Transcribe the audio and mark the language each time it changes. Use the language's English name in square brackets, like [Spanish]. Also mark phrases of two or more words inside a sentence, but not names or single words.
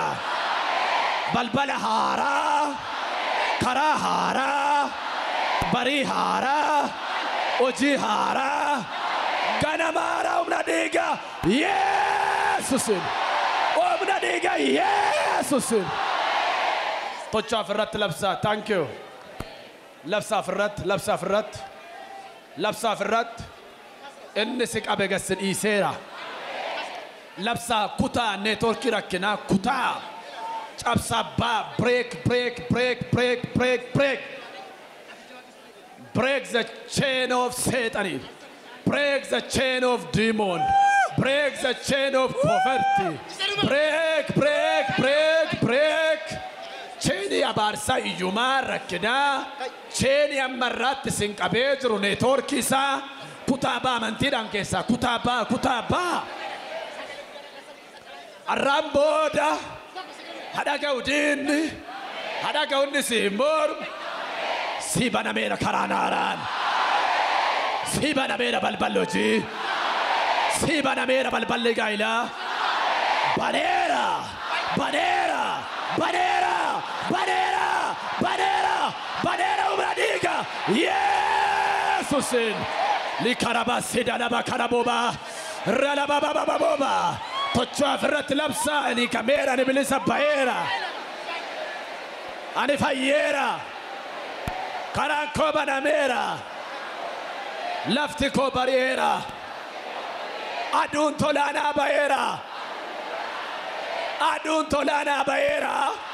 [Oromo] Balbala haaraa, karaa haaraa, barii haaraa, hojii haaraa, ganama haaraa humna dhiiga Yesuusin. Humna dhiiga Yesuusin. Tocha afirratti labsaa. [English] Thank you. [Oromo] Labsaa afirratti, labsaa afirratti, labsaa afirratti. Inni si qabe gassi dhiiseera. Labsaa kutaa neetworkii rakkinaa kutaa. [English] Cabsaa baa break, break, break, break, break, break. Break the chain of Satan. Break the chain of demon. Break the chain of poverty. Break, break, break, break. [Oromo] Cheni abarsa iyuma rakina. Cheni amarrat sinqabee jiru neetworkii isaa kutaaba amantiidhaan keessa kutaaba kutaaba. Arraan booda hada gaudinni hada gaudinni si mormu si banameera karaa naaraan. Si banameera balballi hojii. Si banameera balballi gaa'ilaa. Baneera baneera baneera. Banera, banera, banera umradiga. Yesuusin. Likaraba sidalaba karaboba. Ralaba baba baboba. Tocha afirratti labsa ani kamera ni bilisa baera. Ani fayyera. Karaan koo banameera. Lafti koo bari'eera. Aduun tolaanaa ba'eera. Aduun tolaanaa ba'eera.